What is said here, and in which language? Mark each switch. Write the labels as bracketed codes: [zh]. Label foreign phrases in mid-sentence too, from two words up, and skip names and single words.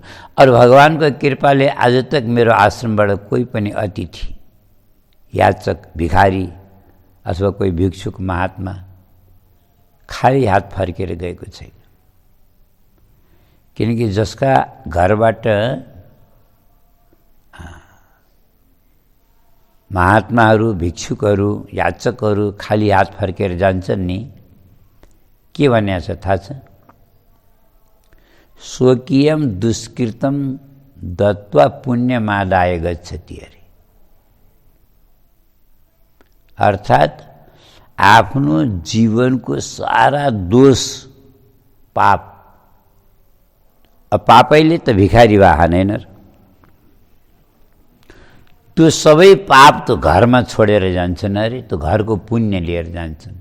[ne] और भगवानको कृपाले [hi] आज तक [ne] मेरो आश्रमबाट कोही पनि अतिथि, याचक, भिखारी अथवा कोही भिक्षुक महात्मा खाली हात फर्केर गएको छैन। किनकि जसका घरबाट महात्माहरू, भिक्षुकहरू, याचकहरू खाली हात फर्केर जान्छन् नि, के भनेको छ थाहा छ? [sa] स्वकीयम दुष्कृतम दत्वा पुण्यमादाय गच्छति अरे। [ne] अर्थात आफ्नो जीवनको सारा दोष, पाप, पापैले त भिखारी हानेन। त्यो सबै पाप त घरमा छोडेर जान्छन् अरे, त्यो घरको पुण्य लिएर जान्छन्।